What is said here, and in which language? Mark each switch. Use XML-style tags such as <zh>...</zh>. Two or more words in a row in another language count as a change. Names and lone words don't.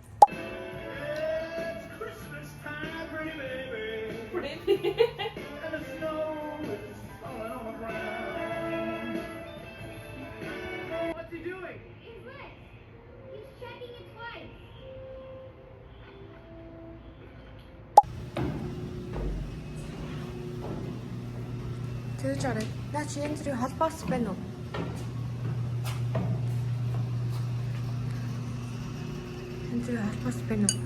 <en>What's he doing? He's lit. He's checking it twice.</en> <mn>Тэгж арай. Наа чи энэ зэрэг холбоос байна уу? Энэ зэрэг холбоос байна уу?</mn>